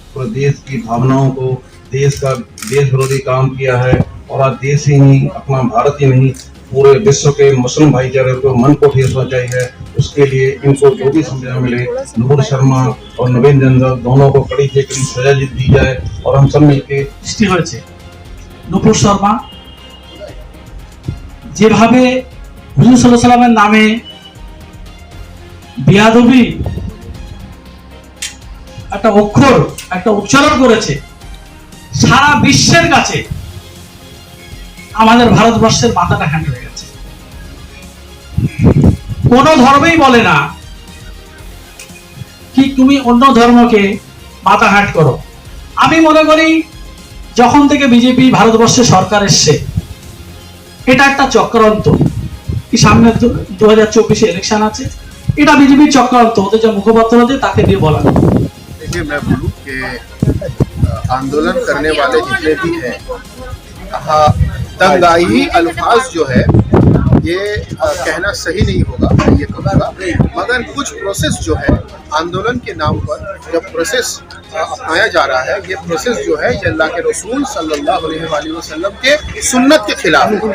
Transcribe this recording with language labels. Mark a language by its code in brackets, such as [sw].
[hi] पूरे देश की भावनाओं को, देश विरोधी काम किया है। और आज देश ही नहीं, अपना भारत ही नहीं, पूरे विश्व के मुस्लिम भाईचारे को मन को ठेस पहुंचाई है। उसके लिए इनको जो भी सजा मिले, नुपुर शर्मा और नवीन जिंदल दोनों को कड़ी से कड़ी सजा दी जाए। और हम सब मिलकर [bn] সৃষ্টি হয়েছে নুপুর শর্মা যেভাবে হুজুর সাল্লাল্লাহু আলাইহি ওয়াসাল্লামের নামে বিয়াদবি একটা অক্ষর, একটা উচ্চারণ করেছে, সারা বিশ্বের কাছে আমাদের ভারতবর্ষের মাথাটা হ্যান্ড হয়ে গেছে। কোন ধর্মই বলে না কি তুমি অন্য ধর্মকে মাথা হাট করো। আমি মনে করি যখন থেকে বিজেপি ভারতবর্ষে সরকার এসছে এটা একটা চক্রান্ত। কি সামনে 2024 ইলেকশন আছে, এটা বিজেপির চক্রান্ত, ওদের যে মুখপাত্র আছে তাকে দিয়ে বলা। [hi] देखिए मैं बोलूँ कि आंदोलन करने वाले जितने भी हैं, दंगाई अल्फाज जो है ये कहना सही नहीं होगा, मैं ये कहूँगा। मगर कुछ प्रोसेस जो है आंदोलन के नाम पर जब प्रोसेस अपनाया जा रहा है, ये प्रोसेस जो है ये अल्लाह के रसूल सल्लल्लाहु अलैहि वसल्लम के सुन्नत के खिलाफ है।